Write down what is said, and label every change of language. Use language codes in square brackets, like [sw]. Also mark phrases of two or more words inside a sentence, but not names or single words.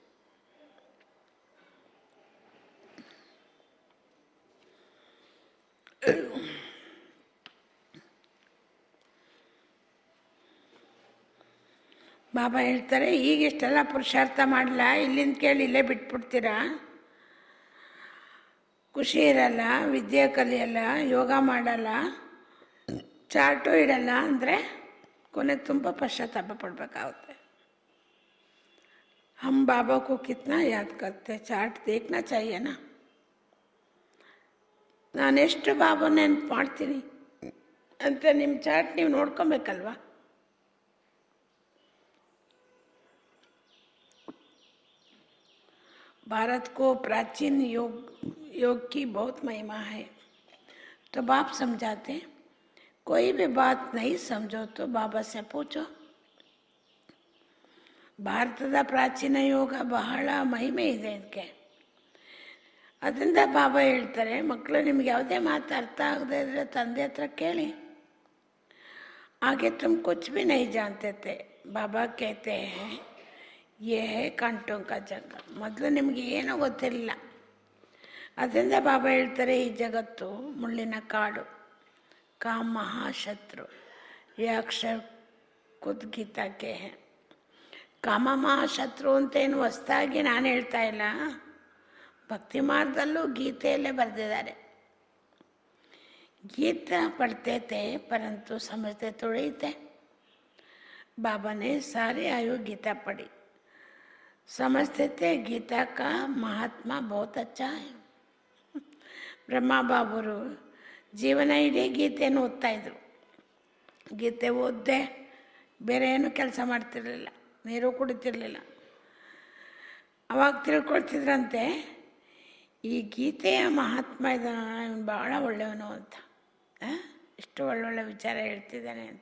[kn] ಬಾಬಾ ಹೇಳ್ತಾರೆ ಈಗ ಇಷ್ಟೆಲ್ಲ ಪುರುಷಾರ್ಥ ಮಾಡಲ್ಲ, ಇಲ್ಲಿಂದ ಕೇಳಿ ಇಲ್ಲೇ ಬಿಟ್ಬಿಡ್ತೀರಾ, ಖುಷಿ ಇರಲ್ಲ, ವಿದ್ಯೆ ಕಲಿಯಲ್ಲ, ಯೋಗ ಮಾಡಲ್ಲ, ಚಾರ್ಟು ಇಡಲ್ಲ ಅಂದರೆ ಕೊನೆಗೆ ತುಂಬ ಪಶ್ಚಾತ್ತಾಪ ಪಡಬೇಕಾಗುತ್ತೆ. [hi] हम बाबा को कितना याद करते, चार्ट देखना चाहिए ना. [kn] ನಾನೆಷ್ಟು ಬಾಬಾ ನೆನಪು ಮಾಡ್ತೀನಿ ಅಂತ ನಿಮ್ಮ ಚಾರ್ಟ್ ನೀವು ನೋಡ್ಕೊಬೇಕಲ್ವಾ. [hi] भारत को प्राचीन योग की बहुत महिमा है. तो बाप समझाते कोई भी बात नहीं समझो तो बाबा से पूछो. [kn] ಭಾರತದ ಪ್ರಾಚೀನ ಯೋಗ ಬಹಳ ಮಹಿಮೆ ಇದೆ ಇದಕ್ಕೆ. ಅದರಿಂದ ಬಾಬಾ ಹೇಳ್ತಾರೆ ಮಕ್ಕಳು ನಿಮ್ಗೆ ಯಾವುದೇ ಮಾತು ಅರ್ಥ ಆಗದೆ ಇದ್ರೆ ತಂದೆ ಹತ್ರ ಕೇಳಿ. [hi] आगे तुम कुछ भी नहीं जानते थे. बाबा कहते हैं ये है ಕಾಂಟೋ का जंगल. [kn] ಮೊದಲು ನಿಮಗೆ ಏನೂ ಗೊತ್ತಿರಲಿಲ್ಲ. ಅದರಿಂದ ಬಾಬಾ ಹೇಳ್ತಾರೆ, ಈ ಜಗತ್ತು ಮುಳ್ಳಿನ ಕಾಡು, ಕಾಮ ಮಹಾಶತ್ರು, ಈ ಅಕ್ಷರ ಖುದ್ ಗೀತಾಕ್ಕೆ ಹೇ. ಕಾಮ ಮಹಾಶತ್ರು ಅಂತೇನು ಹೊಸ್ದಾಗಿ ನಾನು ಹೇಳ್ತಾ ಇಲ್ಲ, ಭಕ್ತಿ ಮಾರ್ಗದಲ್ಲೂ ಗೀತೆಯಲ್ಲೇ ಬರೆದಿದ್ದಾರೆ. [hi] गीता पढ़ते थे परंतु समझते थोड़े ही थे. बाबा ने सारे आयु गीता पढ़ी, समझते थे गीता का महात्मा बहुत अच्छा है. [kn] ಬ್ರಹ್ಮ ಬಾಬರು ಜೀವನ ಇಡೀ ಗೀತೆಯನ್ನು ಓದ್ತಾ ಇದ್ರು. ಗೀತೆ ಓದ್ದೆ ಬೇರೆ ಏನು ಕೆಲಸ ಮಾಡ್ತಿರ್ಲಿಲ್ಲ, ನೀರು ಕುಡಿತಿರ್ಲಿಲ್ಲ. ಅವಾಗ ತಿಳ್ಕೊಳ್ತಿದ್ರಂತೆ, ಈ ಗೀತೆಯ ಮಹಾತ್ಮ ಇದ್ದಾನೆ, ಭಾಳ ಒಳ್ಳೆಯವನು ಅಂತ, ಇಷ್ಟು ಒಳ್ಳೊಳ್ಳೆ ವಿಚಾರ ಹೇಳ್ತಿದ್ದಾನೆ ಅಂತ.